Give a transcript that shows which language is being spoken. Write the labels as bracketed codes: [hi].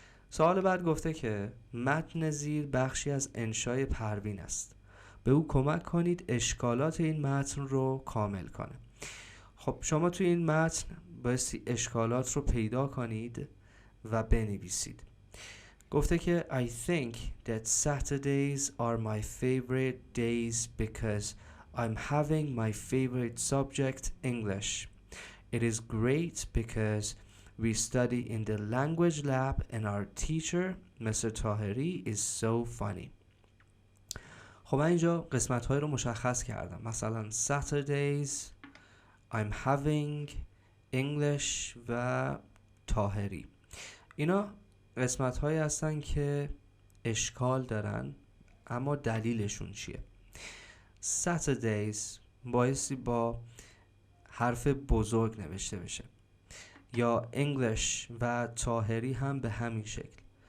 [fa] سوال بعد گفته که متن زیر بخشی از انشای پروین است. به او کمک کنید اشکالات این متن رو کامل کنه. خب شما توی این متن بایستی اشکالات رو پیدا کنید و بنویسید. گفته که [en] I think that Saturdays are my favorite days because I'm having my favorite subject English. It is great because we study in the language lab and our teacher, Mr. Tahiri, is so funny. [fa] خب من اینجا قسمت های رو مشخص کردم. مثلا Saturdays, [en] I'm having, [fa] English و طاهری. اینا قسمت هایی هستن که اشکال دارن اما دلیلشون چیه؟ Saturdays بایستی با حرف بزرگ نوشته بشه، یا English و طاهری هم به همین شکل.